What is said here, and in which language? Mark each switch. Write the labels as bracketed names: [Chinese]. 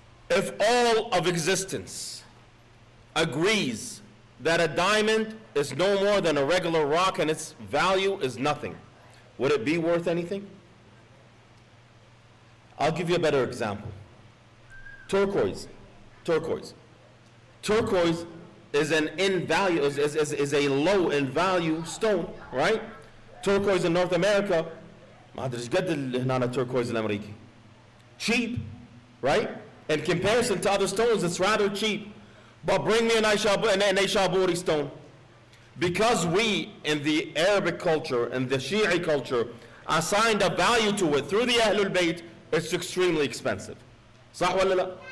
[English] If all of existence agrees that a diamond is no more than a regular rock and its value is nothing, would it be worth anything? I'll give you a better example. Turquoise. Turquoise is an in value, is a low in value stone, right? Turquoise in North America, [Arabic] ما أدري إيش قد هنا turquoise الأمريكي. [English] Cheap, right? In comparison to other stones, it's rather cheap. But bring me an Aishaburi stone. Because we, in the Arabic culture and the Shi'i culture, assigned a value to it through the Ahlul Bayt, it's extremely expensive. [Arabic] Sah wala la?